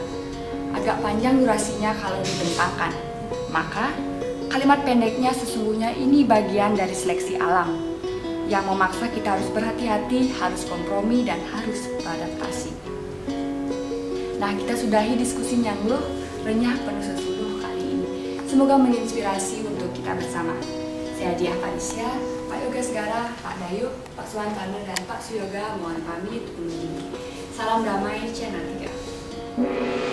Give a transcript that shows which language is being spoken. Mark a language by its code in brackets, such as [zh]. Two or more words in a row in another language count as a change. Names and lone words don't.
[id] Agak panjang durasinya kalau dibentangkan, maka kalimat pendeknya sesungguhnya ini bagian dari seleksi alam yang memaksa kita harus berhati-hati, harus kompromi, dan harus beradaptasi. Nah, kita sudahi diskusi Nyangluh, renyah penuh sesuluh kali ini. Semoga menginspirasi untuk kita bersama. Saya Diah Parisya, Pak Yoga Segara, Pak Dayu, Pak Suwantana, dan Pak Suyoga mohon pamit undur diri. Salam damai Channel 3.